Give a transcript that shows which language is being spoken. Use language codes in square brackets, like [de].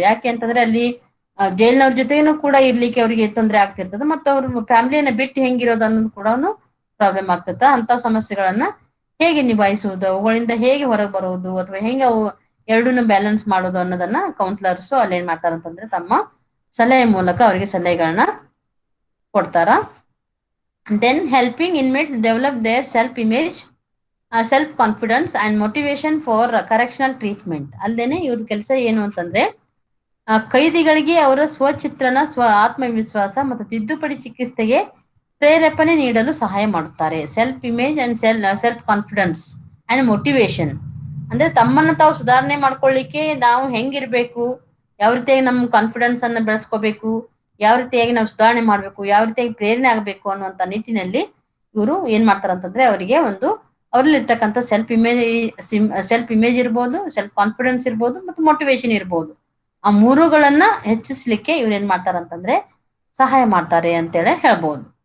[kn] ಯಾಕೆ ಅಂತಂದ್ರೆ ಅಲ್ಲಿ ಜೈಲಿನವ್ರ ಜೊತೆನೂ ಕೂಡ ಇರ್ಲಿಕ್ಕೆ ಅವರಿಗೆ ತೊಂದರೆ ಆಗ್ತಿರ್ತದೆ, ಮತ್ತು ಅವ್ರ ಫ್ಯಾಮಿಲಿಯನ್ನ ಬಿಟ್ಟು ಹೆಂಗಿರೋದು ಅನ್ನೋದು ಕೂಡ ಪ್ರಾಬ್ಲಮ್ ಆಗ್ತದ. ಅಂತ ಸಮಸ್ಯೆಗಳನ್ನ ಹೇಗೆ ನಿಭಾಯಿಸುವುದು, ಅವುಗಳಿಂದ ಹೇಗೆ ಹೊರಗೆ ಬರುವುದು, ಅಥವಾ ಹೆಂಗೆ ಅವು ಎರಡನ್ನೂ ಬ್ಯಾಲೆನ್ಸ್ ಮಾಡೋದು ಅನ್ನೋದನ್ನ ಕೌನ್ಸಿಲರ್ಸ್ ಅಲ್ಲಿ ಏನ್ ಮಾಡ್ತಾರಂತಂದ್ರೆ ತಮ್ಮ ಸಲಹೆ ಮೂಲಕ ಅವರಿಗೆ ಸಲಹೆಗಳನ್ನ ಕೊಡ್ತಾರ. [en] Then helping inmates develop their self-image, self-confidence and motivation for correctional treatment. [kn] ಅಲ್ದೇನೆ ಇವ್ರ ಕೆಲಸ ಏನು ಅಂತಂದ್ರೆ ಕೈದಿಗಳಿಗೆ ಅವರ ಸ್ವಚಿತ್ರಣ, ಆತ್ಮವಿಶ್ವಾಸ ಮತ್ತು ತಿದ್ದುಪಡಿ ಚಿಕಿತ್ಸೆಗೆ ಪ್ರೇರೇಪಣೆ ನೀಡಲು ಸಹಾಯ ಮಾಡುತ್ತಾರೆ. [en] self image and self confidence and motivation [kn] ಅಂದ್ರೆ ತಮ್ಮನ್ನ ತಾವು ಸುಧಾರಣೆ ಮಾಡ್ಕೊಳ್ಳಿಕ್ಕೆ ನಾವು ಹೆಂಗಿರ್ಬೇಕು, ಯಾವ ರೀತಿಯಾಗಿ ನಮ್ಮ ಕಾನ್ಫಿಡೆನ್ಸ್ ಅನ್ನ ಬೆಳೆಸ್ಕೋಬೇಕು, ಯಾವ ರೀತಿಯಾಗಿ ನಾವು ಸುಧಾರಣೆ ಮಾಡ್ಬೇಕು, ಯಾವ ರೀತಿಯಾಗಿ ಪ್ರೇರಣೆ ಆಗಬೇಕು ಅನ್ನುವಂತ ನಿಟ್ಟಿನಲ್ಲಿ ಇವರು ಏನ್ ಮಾಡ್ತಾರಂತಂದ್ರೆ ಅವರಿಗೆ ಒಂದು ಅವ್ರಲ್ಲಿ ಇರ್ತಕ್ಕಂಥ ಸೆಲ್ಫ್ ಇಮೇಜ್ ಇರ್ಬೋದು, ಸೆಲ್ಫ್ ಕಾನ್ಫಿಡೆನ್ಸ್ ಇರ್ಬೋದು, ಮತ್ತು ಮೋಟಿವೇಶನ್ ಇರ್ಬೋದು, ಆ ಮೂರುಗಳನ್ನ ಹೆಚ್ಚಿಸ್ಲಿಕ್ಕೆ ಇವ್ರು ಏನ್ ಮಾಡ್ತಾರಂತಂದ್ರೆ ಸಹಾಯ ಮಾಡ್ತಾರೆ ಅಂತೇಳಿ ಹೇಳ್ಬೋದು.